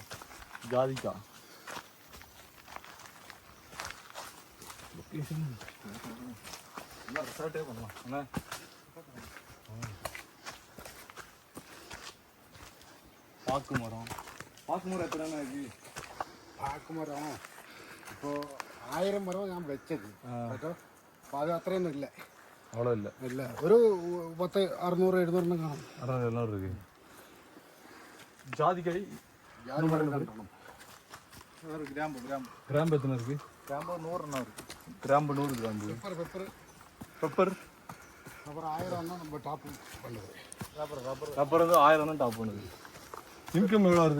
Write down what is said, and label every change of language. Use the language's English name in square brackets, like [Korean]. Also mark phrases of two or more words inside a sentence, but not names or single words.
[Tamil] ஜாதிக்காய் லொக்கேஷன் எல்லாம் ரெசார்ட்டே பண்ணலாம். என்ன பாக்கு மரம், பாக்கு மரம் எத்தனை இருக்குது? [Malayalam] പാക്ക് മരം ഇപ്പോൾ 1000 മരം ഞാൻ വെച്ചത്. കേട്ടോ, അപ്പോൾ അത് അത്രയൊന്നും ഇല്ല. [Tamil] அவ்வளோ இல்லை [Malayalam] ഇല്ല, ഒരു 10 600 700 കാണും. [Tamil] 600 700 இருக்கு. ஜாதிக்காய் கிராம்பு எத்தனை இருக்கு? கிராம்பு 100 இருக்கு. கிராம்பு 100 கிராம்பு. பெப்பர் 1000 தான் நம்ம டாப் பண்ணுது. ரப்பர் வந்து 1000 தான் டாப் பண்ணுது. இன்கம் எவ்வளோ வருது?